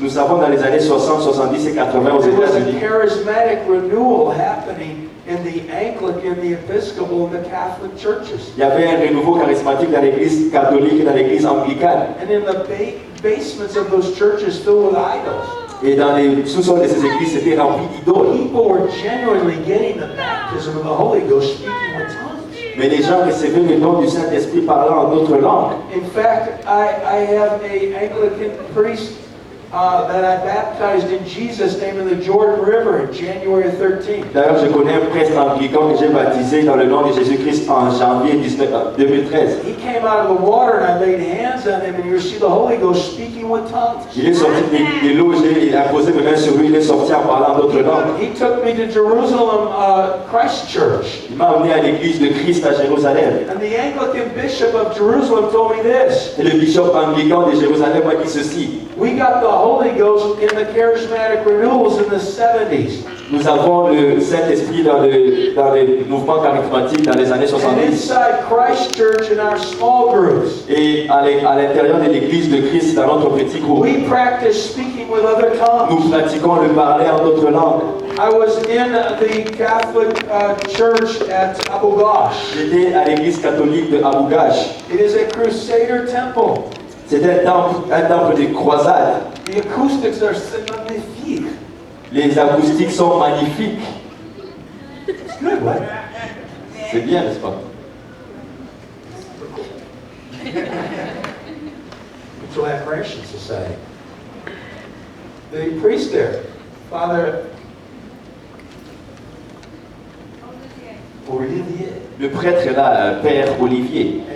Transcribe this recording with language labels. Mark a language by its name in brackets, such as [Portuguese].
[French] Nous savons dans les années 60, 70 et 80 aux [English] there was a [French] États-Unis, [English] charismatic renewal happening in the Anglican, the Episcopal, and the Catholic churches. [French] il y avait un renouveau charismatique dans l'église catholique et dans l'église anglicane. [English] And in the basements of those churches filled with idols, [French] Et dans les sous-sols de ces églises, c'était rempli d'idoles. [English] people were genuinely getting the baptism of the Holy Ghost, speaking with tongues. [French] Mais les gens recevaient le don du Saint-Esprit parlant en d'autres langues. [English] In fact, I have a Anglican priest that I baptized in Jesus' name in the Jordan River in January 13th. [French] D'ailleurs, je connais un prêtre anglican que j'ai baptisé dans le nom de Jésus-Christ en janvier 2013. [English] He came out of the water and I laid hands on him and you received the Holy Ghost speaking with tongues. [French] Il est sorti de l'eau, j'ai imposé mes mains sur lui, il est sorti en parlant d'autres langues. [English] He took me to Jerusalem Christ Church. [French] Il m'a emmené à l'église de Christ à Jérusalem. [English] And the Anglican bishop of Jerusalem told me this. [French] Et le bishop anglican de Jérusalem m'a dit ceci. [English] We got the Holy Ghost in the charismatic renewals in the 70s. [French] Nous avons le Saint-Esprit dans les mouvements charismatiques dans les années [English] And [French] 70. [English] inside Christ Church in our small groups, [French] Et à l'intérieur de l'église de Christ, dans notre petit groupe, [English] we practice speaking with other tongues. [French] nous pratiquons le parler en d'autres langues. [English] I was in the Catholic church at Abu Ghosh. [French] J'étais à l'église catholique de Abu Ghosh. [English] It is a Crusader temple. [French] C'était un temple de croisade. [English] The acoustics are magnifiques. [French] Les acoustiques sont magnifiques. [English] It's good, right? [French] C'est bien, n'est-ce pas? [English] Mutual Admiration Society. The priest there, Father Olivier. [French] Le prêtre est là, Père Olivier.